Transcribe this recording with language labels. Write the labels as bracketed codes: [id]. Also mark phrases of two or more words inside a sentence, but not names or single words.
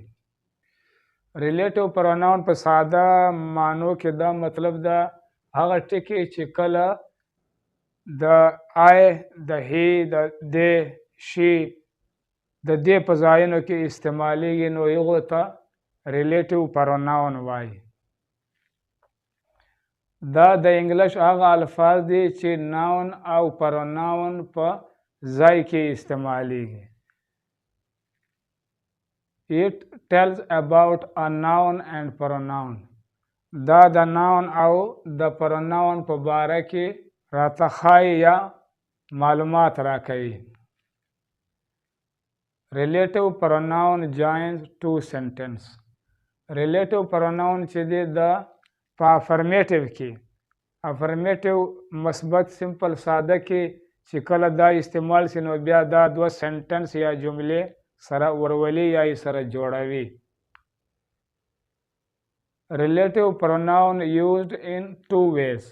[en] relative pronoun [ps] په ساده معنو کې دا مطلب ده هغه ټکي چې کله د آی، د هی، د دی، شي د دې په ځایونو کې استعمالیږي نو هغو ته ریلیټیو پروناون وایي. دا د انګلیش هغه الفاظ دي چې ناون او پروناون په ځای کې استعمالیږي. [en] It tells about a noun and pronoun. [ps] دا د ناون او د پروناون په باره کې راته ښایي یا معلومات راکوي. [en] Relative pronoun joins two sentence. Relative pronoun [ps] چې دی د په افرمیټیو کې افرمیټیو مثبت سمپل ساده کې چې کله دا استعمال شي نو بیا دا دوه سنټنس یا جملې سره ورولي یا یې سره جوړوي. [en] relative pronoun used in two ways.